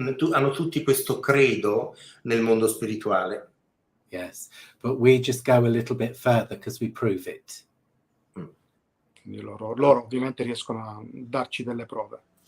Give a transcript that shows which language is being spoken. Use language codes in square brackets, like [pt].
[it] hanno tutti questo credo nel mondo spirituale. [en] Yes, but we just go a little bit further because we prove it. [it] Quindi loro ovviamente riescono a darci delle prove.